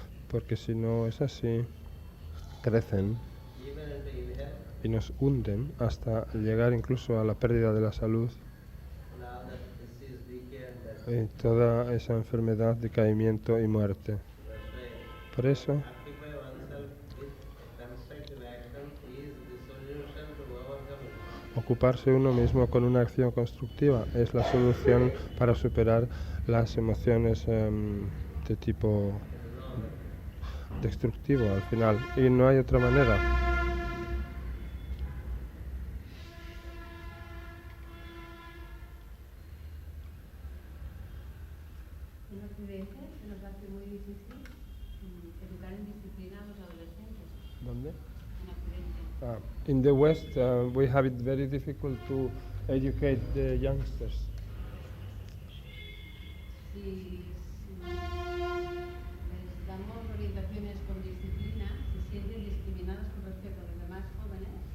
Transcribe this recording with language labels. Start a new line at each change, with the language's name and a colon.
Spanish: porque si no es así, crecen
English: even into ill health
Spanish: y nos hunden hasta llegar incluso a la pérdida de la salud
English: and all that disease, decay and death.
Spanish: y toda esa enfermedad, decaimiento y muerte.
English: That's why
Spanish: Por eso,
English: occupy oneself with constructive action is the solution to overcome it.
Spanish: ocuparse uno mismo con una acción constructiva es la solución para superar las emociones de tipo destructivo al final. Y no hay otra manera. En Occidente se nos hace muy difícil educar en disciplina a los adolescentes. ¿Dónde? En Occidente.
English: In the West, we have it very difficult to educate the youngsters.
Spanish: Si les damos orientaciones con disciplina, se sienten discriminados con respecto a los demás jóvenes